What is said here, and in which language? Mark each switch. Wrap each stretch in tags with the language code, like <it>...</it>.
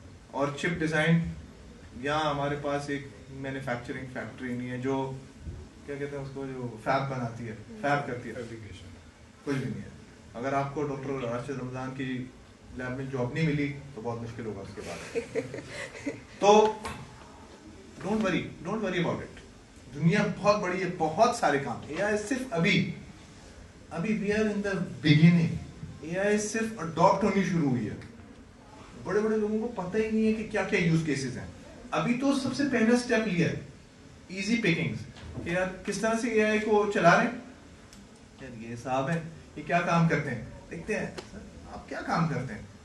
<ur>اور چپ ڈیزائن, یہاں ہمارے پاس ایک مینوفیکچرنگ فیکٹری نہیں ہے جو کیا کہتے ہیں اس کو, جو فیب بناتی ہے, فیب کرتی ہے, فیبریکیشن, کچھ بھی نہیں ہے. اگر آپ کو ڈاکٹر راشد رمضان کی لیب میں جاب نہیں ملی تو بہت مشکل ہوگا اس کے بعد.</ur> <en>تو don't worry about it.</en> <ur>دنیا بہت بڑی ہے, بہت سارے کام.</ur> <en>A I</en> <ur>صرف ابھی</ur> <en>We are in the beginning.</en> <ur>اے آئی صرف اڈاپٹ ہونی شروع ہوئی ہے. بڑے بڑے لوگوں کو پتہ ہی نہیں ہے کہ کیا کیا یوز کیسز ہیں. ابھی تو سب سے پہلا اسٹیپ لیا ہے ایزی پیکنگز, کہ یار کس طرح سے اے آئی کو چلا رہے ہیں. یار یہ صاحب ہیں, یہ کیا کام کرتے ہیں, دیکھتے ہیں سر آپ کیا کام کرتے ہیں.</ur>